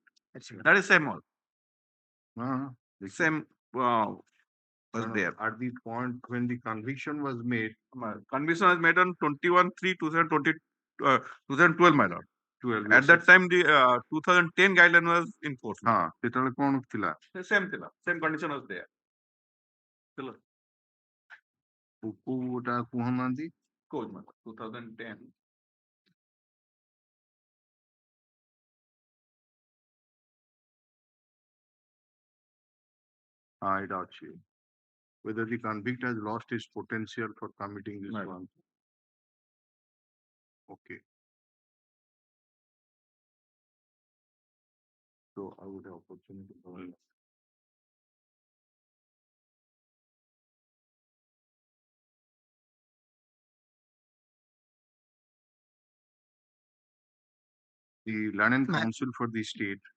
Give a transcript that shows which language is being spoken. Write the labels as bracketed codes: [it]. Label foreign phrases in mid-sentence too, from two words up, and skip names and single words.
[en] What is that? That is same all. Same was there. At the point when the conviction was made, Conviction was made on 21/3/2020, 2012, my lord. 12 At that time, the 2010 guideline was in force. [or] ସେତେବେଳେ କଣ ଥିଲା? [en] Same condition was there. [or] କୋଉଟା କୁହନାହାନ୍ତି? [en] Code, my lord, 2010. [or] ଏଇଟା ଅଛି. [en] Whether the convict has lost his potential for committing this Right. one. Okay. So I would have opportunity for the Land and Council for the state